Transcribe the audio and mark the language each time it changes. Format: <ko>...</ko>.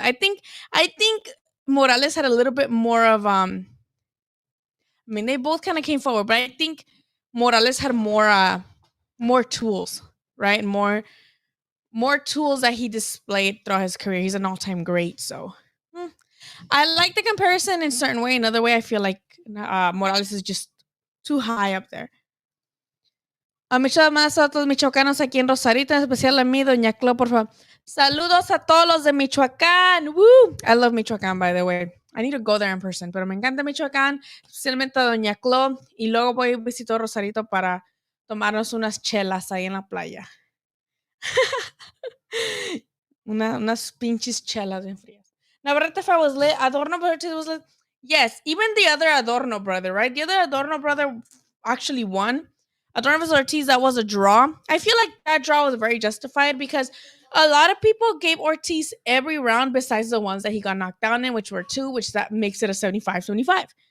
<en>I think Morales had a little bit more of I mean they both kind of came forward, but I think Morales had more tools, right? More tools that he displayed throughout his career. He's an all-time great, so I like the comparison in a certain way. Another way I feel like Morales is just too high up there.</en> <es>A muchos más otros michoacanos aquí en Rosarito, en especial a mí, Doña Clo, por favor. Saludos a todos los de Michoacán. Woo!</es> <en>I love Michoacán, by the way. I need to go there in person,</en> <es>pero me encanta Michoacán, especialmente a Doña Clo. Y luego voy a visitar Rosarito para tomarnos unas chelas ahí en la playa. Unas pinches chelas bien frías.</es> <en>Navarrete was lit. Adorno Brother was lit. Yes, even the other Adorno brother, right? The other Adorno brother actually won. Adorno Ortiz, that was a draw. I feel like that draw was very justified because a lot of people gave Ortiz every round besides the ones that he got knocked down in, which were two, which that makes it a 75-75.</en>